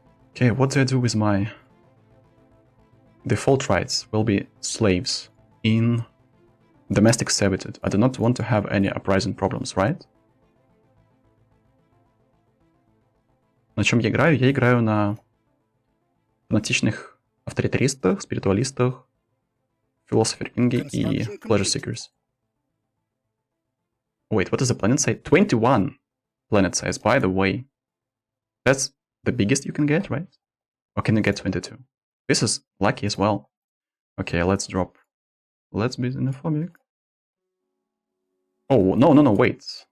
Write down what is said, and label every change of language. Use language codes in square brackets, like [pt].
[en] Okay, what do I do with my default rights? Will be slaves in domestic servitude. I do not want to have any uprising problems, right? [ru] На чем я играю? Я играю на фанатичных авторитаристах, спиритуалистах, [en] philosopher [ru] кинге и [en] pleasure seekers. Wait, what does the planet say? 21 planet size, by the way. That's the biggest you can get, right? Or can you get 22? This is lucky as well. Okay, let's drop. Let's be xenophobic. Oh, no, wait.